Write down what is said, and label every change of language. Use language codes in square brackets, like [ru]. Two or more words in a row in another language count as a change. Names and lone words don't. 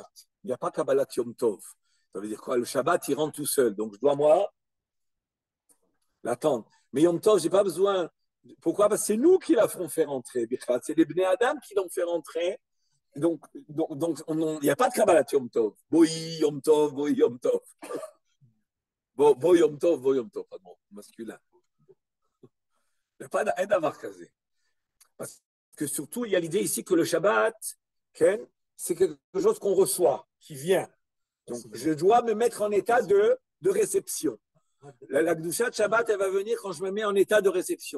[fr] Il n'y a pas [he] קבלת יום טוב. [fr] Ça veut dire quoi? Le Shabbat, il rentre tout seul. Donc, je dois, moi, l'attendre. Mais Yom Tov, je n'ai pas besoin. Pourquoi? Parce que c'est nous qui la ferons faire rentrer. C'est les [he] בני אדם [fr] qui l'ont fait rentrer. Donc il n'y a pas de [he] קבלת יום טוב. בואי יום טוב, בואי יום טוב. בואי יום טוב, [fr] pardon, masculin. Il n'y a pas d'avoir casé. Parce que surtout, il y a l'idée ici que le Shabbat, c'est quelque chose qu'on reçoit, qui vient. Donc, je dois me mettre en état de réception. La Gdusha de Shabbat, elle va venir quand je me mets en état de réception.